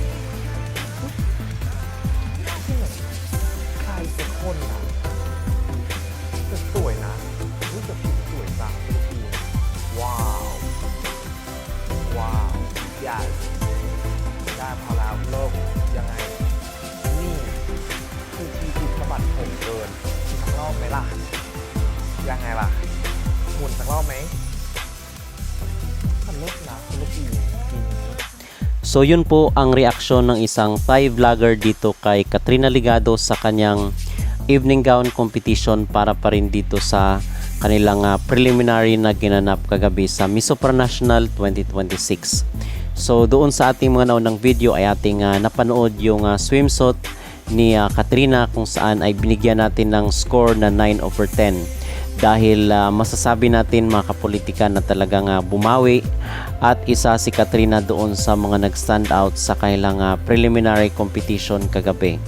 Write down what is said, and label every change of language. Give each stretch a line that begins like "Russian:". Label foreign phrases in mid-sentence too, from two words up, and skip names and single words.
Thai: ที่ไหนใครเป็นคนนะแต่สวยนะรู้สึกผิวสวยจังทุกทีว้าวว้าว yes ได้พอแล้วเริ่มยังไงนี่คือทีสะบัดผมเกินอีกสักรอบไหมล่ะยังไงล่ะหมุนสักรอบไหมมันเลิศนะธุรกิจทีนี้
Filipino: So yun po ang reaksyon ng isang Thai vlogger dito kay Katrina Ligado sa kanyang
English: evening gown competition
Filipino: para pa rin dito sa kanilang preliminary na ginanap kagabi sa Miss Supranational 2026. So doon sa ating mga naunang video ay ating napanood yung swimsuit ni Katrina kung saan ay binigyan natin ng score na 9/10 dahil masasabi natin mga kapolitika na talagang bumawi at isa si Katrina doon sa mga nag-stand out sa kanilang
English: preliminary competition
Filipino: kagabi.